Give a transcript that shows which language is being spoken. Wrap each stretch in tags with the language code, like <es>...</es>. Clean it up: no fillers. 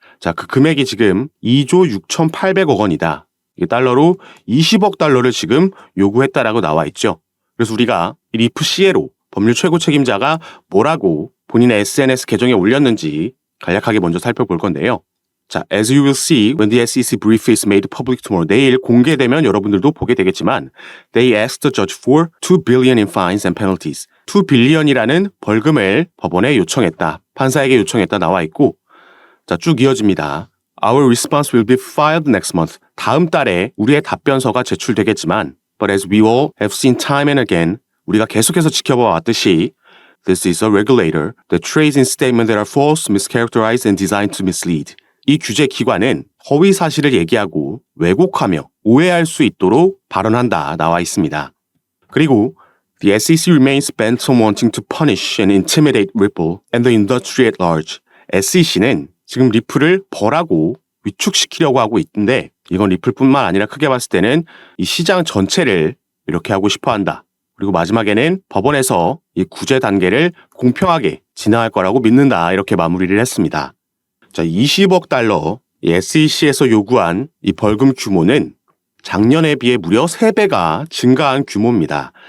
<ko>자, 그 금액이 지금 2조 6,800억 원이다. 이게 달러로 20억 달러를 지금 요구했다라고 나와 있죠. 그래서 우리가 이 리프 CE로 법률 최고 책임자가 뭐라고 본인의 SNS 계정에 올렸는지 간략하게 먼저 살펴볼 건데요.</ko> <en>자, as you will see when the SEC brief is made public tomorrow.</en> <ko>내일 공개되면 여러분들도 보게 되겠지만</ko> <en>they asked the judge for 2 billion in fines and penalties.</en> <ko>2 billion이라는 벌금을 법원에 요청했다. 판사에게 요청했다 나와 있고, 자, 쭉 이어집니다.</ko> <en>Our response will be filed next month.</en> <ko>다음 달에 우리의 답변서가 제출되겠지만</ko> <en>but as we all have seen time and again,</en> <ko>우리가 계속해서 지켜봐 왔듯이</ko> <en>this is a regulator that trades in statements that are false, mischaracterized and designed to mislead.</en> <ko>이 규제 기관은 허위 사실을 얘기하고 왜곡하며 오해할 수 있도록 발언한다 나와 있습니다.</ko> <en>그리고 the SEC remains bent on wanting to punish and intimidate Ripple and the industry at large.</en> <ko>SEC는 지금 리플을 벌하고 위축시키려고 하고 있는데 이건 리플뿐만 아니라 크게 봤을 때는 이 시장 전체를 이렇게 하고 싶어 한다. 그리고 마지막에는 법원에서 이 구제 단계를 공평하게 진행할 거라고 믿는다. 이렇게 마무리를 했습니다. 자, 20억 달러 이 SEC에서 요구한 이 벌금 규모는 작년에 비해 무려 3배가 증가한 규모입니다.</ko>